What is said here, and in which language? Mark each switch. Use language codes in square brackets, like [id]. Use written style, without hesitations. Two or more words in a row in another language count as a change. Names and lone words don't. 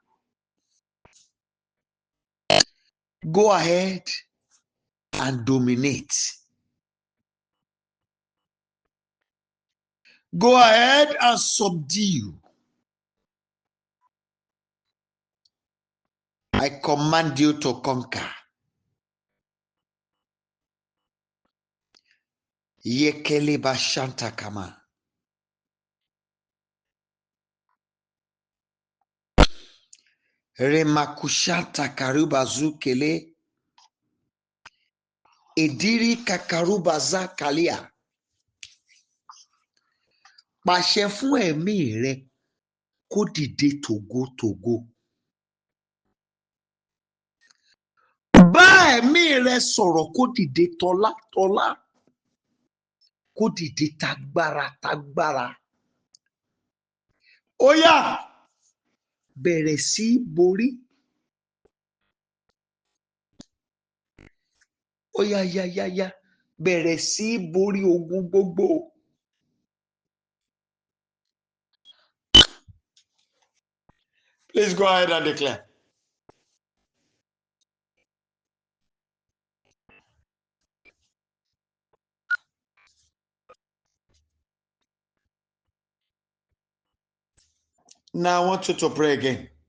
[en] Go ahead and dominate. Go ahead and subdue. I command you to conquer. Yekele bashanta kama. Remakushanta karuba zukele. Ediri kakaruba za kalia. [yo] Pàṣẹ fún ẹ̀mí rẹ kó dìde tògótògó. Bá ẹ̀mí rẹ sọ̀rọ̀ kó dìde tọ́lá. Kó dìde tagbára. Óyá, bẹ̀rẹ̀ sí borí. Óyá, bẹ̀rẹ̀ sí borí ogun gbogbo. [en] Please go ahead and declare. Now I want you to pray again.